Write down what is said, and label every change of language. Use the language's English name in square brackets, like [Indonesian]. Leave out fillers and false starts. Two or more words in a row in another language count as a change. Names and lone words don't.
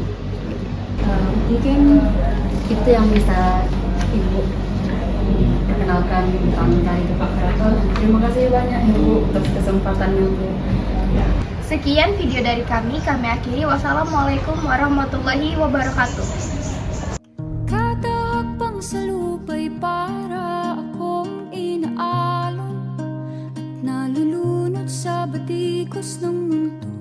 [Indonesian] Mungkin itu yang bisa Ibu perkenalkan tentang tari Tepak Keraton. Terima kasih banyak Ibu atas kesempatannya Bu. Sekian video dari kami akhiri. [Arabic] والسلام عليكم ورحمة الله وبركاته. [Filipino] Kata hakbang salubay para akong inaalon at nalulunod sa batikos ng